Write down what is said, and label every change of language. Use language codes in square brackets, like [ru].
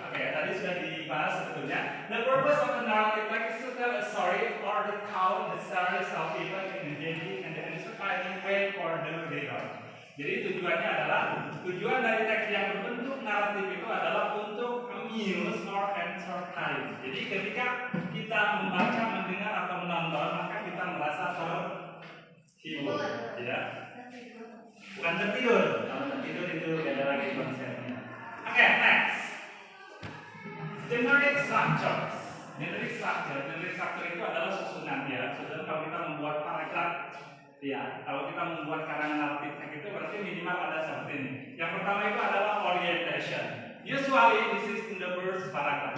[id] Oke, tadi sudah dibahas sebetulnya. [en] The purpose of a narrative text is to tell a story or recount the series of events in engaging and the inspiring way for the reader. [id] Jadi tujuan dari teks yang berbentuk naratif itu adalah untuk [en] amuse or entertain. [id] Jadi ketika kita membaca, mendengar atau menonton, maka kita merasa terhibur, ya. Bukan tertidur. Kalau tertidur itu beda lagi konsepnya. Oke, next. Generic structure. Generic structure itu adalah susunan ya. Susunan kalau kita membuat paragraf. Ya, kalau kita membuat karangan naratif teks itu berarti minimal ada seperti ini. Yang pertama itu adalah orientation. [en] Usually this is in the first paragraph.